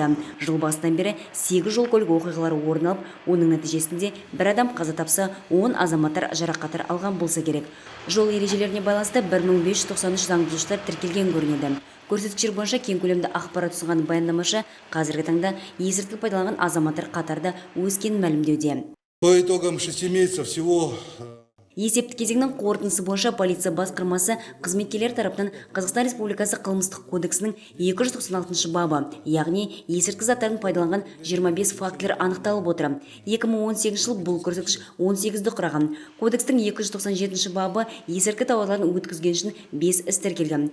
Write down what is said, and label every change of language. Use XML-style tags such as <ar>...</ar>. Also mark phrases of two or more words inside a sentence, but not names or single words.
<kk>Жыл басынан бері 8 жол көлік оқиғалары орын алып, оның нәтижесінде бір адам қаза тапса, 10 азаматтар жарақаттар алған болса керек. Жол ережелеріне байланысты 1593 заң бұзушылықтар тіркелген көрінеді. Көрсеткіштер бойынша кең көлемді ақпарат ұсынған баяндамашы қазіргі таңда есірткі пайдаланған азаматтар қатарда өскенін мәлімдеуде.</kk> <ru>по итогам 6 месяцев всего</ru> <kk>Есепті кезеңнің қорытындысы бойынша полиция басқармасы қызметкерлер тарапынан Қазақстан Республикасы қылмыстық кодексінің 296 бабы, яғни есірткі заттарын пайдаланған 25 фактілер анықталып отыр. 2018 жыл бұл көрсеткіш 18-ді құраған. Кодекстің 297 бабы есірткі тауарларын өткізген үшін 5 іс тіркелген.</kk>